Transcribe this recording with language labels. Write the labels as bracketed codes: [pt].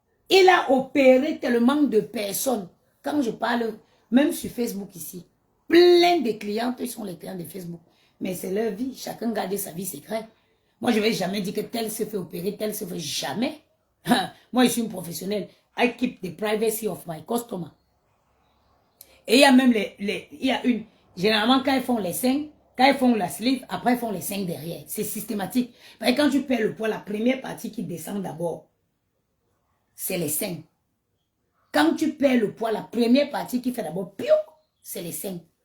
[fr] Il a opéré tellement de personnes. Quand je parle, même sur Facebook ici, plein de clientes sont les clients de Facebook. Mais c'est leur vie. Chacun garde sa vie secrète. Moi, je ne vais jamais dire que tel se fait opérer, tel se fait jamais. Moi, je suis une professionnelle. [en] I keep the privacy of my customer. [fr] Et il y a même généralement, quand ils font les seins, quand ils font la sleeve, après ils font les seins derrière. C'est systématique. Parce que quand tu perds le poids, la première partie qui descend d'abord, c'est les seins. Quand tu perds le poids, la première partie qui fait d'abord, c'est les seins.